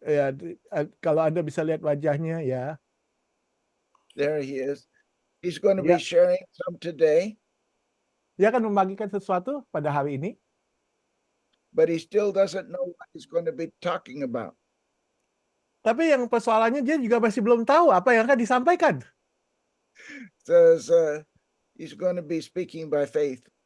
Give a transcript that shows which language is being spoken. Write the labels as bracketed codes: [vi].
[id] Ya, kalau Anda bisa lihat wajahnya, ya. [en] There he is. He's going to Yeah. be sharing some today, [id] Dia akan membagikan sesuatu pada hari ini, [en] but he still doesn't know what he's going to be talking about. [id] tapi yang persoalannya dia juga masih belum tahu apa yang akan disampaikan. [en] Says he's going to be speaking by faith.